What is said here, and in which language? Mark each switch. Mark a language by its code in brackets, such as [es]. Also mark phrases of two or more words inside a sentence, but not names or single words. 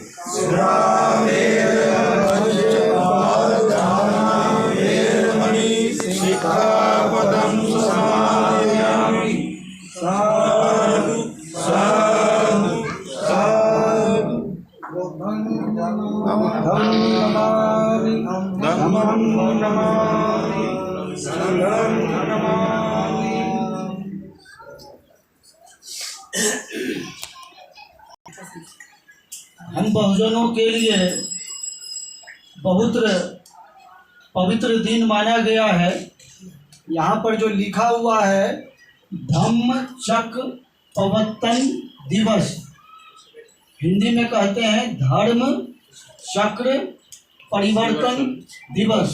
[pi] सिक्खापदं समादयामि। साधु साधु साधु। धम्मं नमामि। धम्मं नमामि। संघं नमामि। [hi] हम बहुजनों के लिए बहुत पवित्र दिन माना गया है। यहाँ पर जो लिखा हुआ है धम्म चक्र प्रवर्तन दिवस, हिंदी में कहते हैं धर्म चक्र परिवर्तन दिवस।